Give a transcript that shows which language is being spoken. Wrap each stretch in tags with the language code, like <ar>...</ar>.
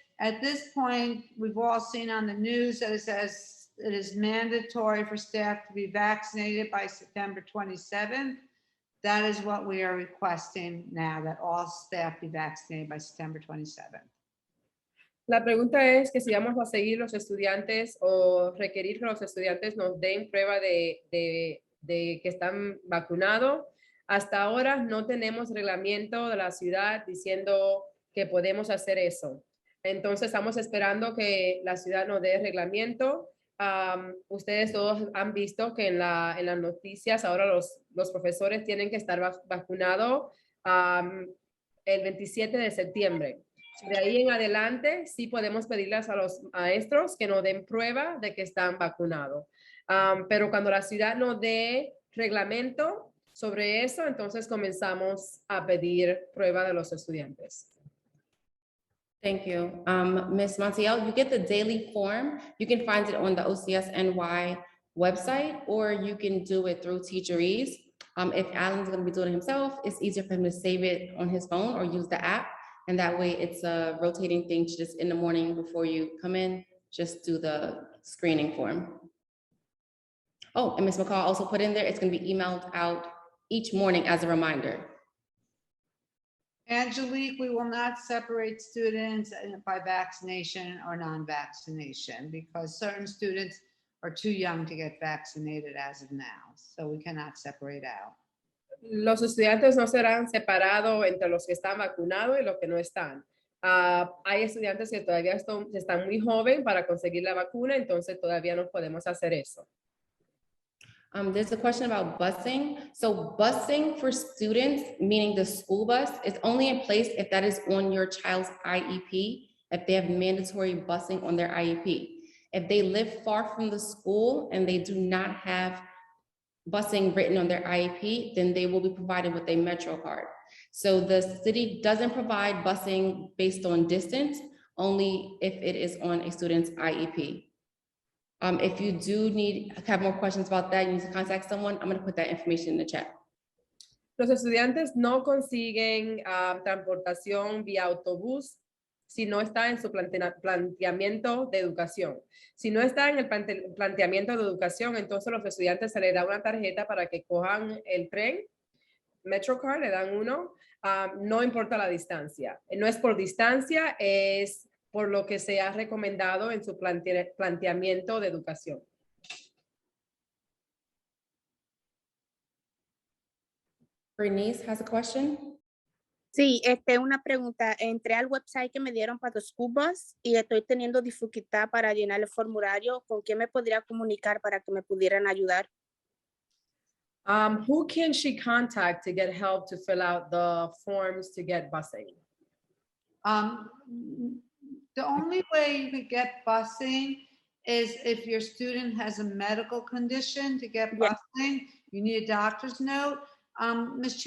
<en>At this point, we've all seen on the news that it says it is mandatory for staff to be vaccinated by September 27th. That is what we are requesting now, that all staff be vaccinated by September 27th.</en> <es>La pregunta es que si vamos a seguir los estudiantes o requerir que los estudiantes nos den prueba de que están vacunados. Hasta ahora no tenemos reglamento de la ciudad diciendo que podemos hacer eso. Entonces estamos esperando que la ciudad nos dé reglamento. Ustedes todos han visto que en las noticias ahora los profesores tienen que estar vacunados el 27 de septiembre. De ahí en adelante, sí podemos pedirles a los maestros que nos den prueba de que están vacunados. Pero cuando la ciudad nos dé reglamento sobre eso, entonces comenzamos a pedir prueba de los estudiantes.</es> <en>Thank you. Ms. Montiel, you get the daily form. You can find it on the OCS NY website, or you can do it through Teacherese. If Alan's gonna be doing it himself, it's easier for him to save it on his phone or use the app. And that way it's a rotating thing, just in the morning before you come in, just do the screening form. Oh, and Ms. McCall also put in there, it's gonna be emailed out each morning as a reminder. Angelique, we will not separate students by vaccination or non-vaccination because certain students are too young to get vaccinated as of now. So we cannot separate out.</en> <es>Los estudiantes no serán separados entre los que están vacunados y los que no están. Hay estudiantes que todavía están muy jóvenes para conseguir la vacuna, entonces todavía no podemos hacer eso.</es> <en>There's a question about busing. So busing for students, meaning the school bus, is only in place if that is on your child's IEP, if they have mandatory busing on their IEP. If they live far from the school and they do not have busing written on their IEP, then they will be provided with a Metro card. So the city doesn't provide busing based on distance, only if it is on a student's IEP. If you do have more questions about that, you need to contact someone, I'm gonna put that information in the chat.</en> <es>Los estudiantes no consiguen transportación vía autobús si no está en su planteamiento de educación. Si no está en el planteamiento de educación, entonces los estudiantes se les da una tarjeta para que cojan el tren, MetroCard, le dan uno, no importa la distancia. No es por distancia, es por lo que se ha recomendado en su planteamiento de educación.</es> <en>Bernice has a question.</en> <es>Sí, una pregunta. Entré al website que me dieron para los school bus y estoy teniendo dificultad para llenar el formulario. ¿Con quién me podría comunicar para que me pudieran ayudar?</es> <en>Who can she contact to get help to fill out the forms to get busing? The only way you could get busing is if your student has a medical condition to get busing, you need a doctor's note. Ms.</en>